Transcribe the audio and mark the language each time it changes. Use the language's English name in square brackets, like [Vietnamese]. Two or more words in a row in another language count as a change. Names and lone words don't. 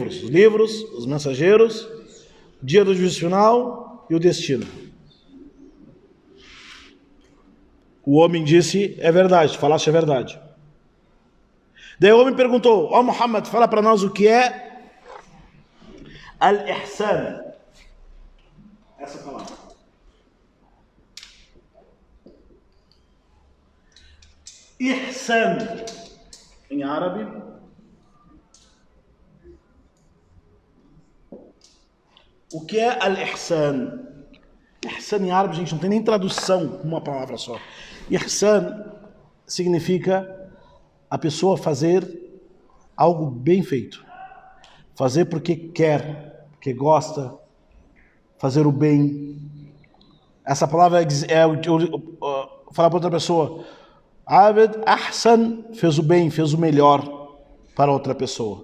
[Portuguese] Os livros, os mensageiros, dia do juízo final e o destino. O homem disse, é verdade, falaste a verdade. Daí o homem perguntou, ó Muhammad, fala para nós o que é al-ihsan. Essa palavra. Ihsan, em árabe, o que é al-ihsan? Ihsan em árabe, gente, não tem nem tradução uma palavra só. Ihsan significa a pessoa fazer algo bem feito. Fazer porque quer, porque gosta, fazer o bem. Essa palavra falar para outra pessoa, [Arabic] عبد أحسن [Portuguese] fez o bem, fez o melhor para outra pessoa.